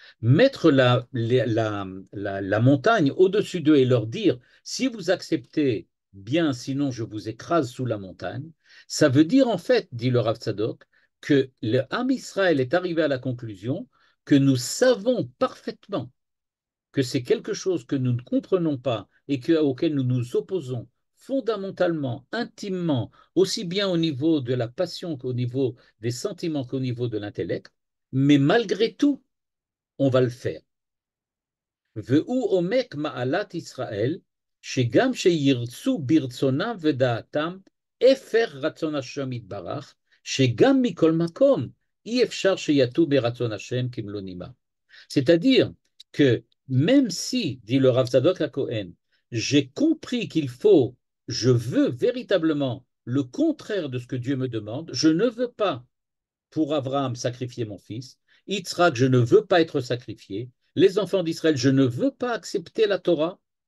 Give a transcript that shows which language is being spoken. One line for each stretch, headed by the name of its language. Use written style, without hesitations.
French: Mettre la montagne au-dessus d'eux et leur dire, si vous acceptez, bien, sinon je vous écrase sous la montagne, ça veut dire en fait, dit le Rav Tzadok, que le Ham Israël est arrivé à la conclusion que nous savons parfaitement que c'est quelque chose que nous ne comprenons pas et auquel nous nous opposons fondamentalement, intimement, aussi bien au niveau de la passion qu'au niveau des sentiments qu'au niveau de l'intellect, mais malgré tout, on va le faire.
Hebrew: והוא עומק מעלת ישראל, שגם שירצו ברצונם ודעתם, הפר רצון השם יתברך, שגם מכל מקום אי אפשר שיטו ברצון השם כמלוא נימה.
French: C'est-à-dire que même si, dit le Rav Tzadok à Cohen, j'ai compris qu'il faut, je veux véritablement le contraire de ce que Dieu me demande, je ne veux pas pour Abraham sacrifier mon fils, Yitzhak, je ne veux pas être sacrifié, les enfants d'Israël, je ne veux pas accepter la Torah.